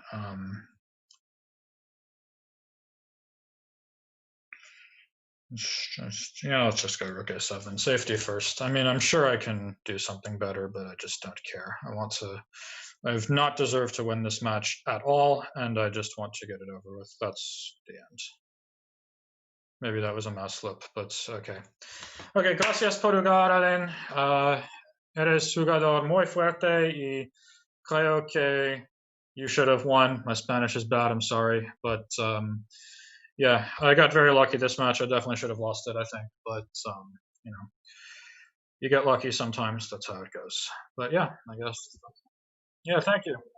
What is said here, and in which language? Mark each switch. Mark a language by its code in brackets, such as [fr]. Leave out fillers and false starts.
[en] Let's just go Rook a7. Safety first. I mean, I'm sure I can do something better, but I just don't care. I've not deserved to win this match at all, and I just want to get it over with. That's the end. Maybe that was a mouse slip, but okay. [es] Okay, gracias por jugar, Allen. Eres jugador muy fuerte y creo que [en] you should have won. My Spanish is bad, I'm sorry. But yeah, I got very lucky this match. I definitely should have lost it, I think. But, you know, you get lucky sometimes. That's how it goes. But yeah, I guess. Yeah, thank you.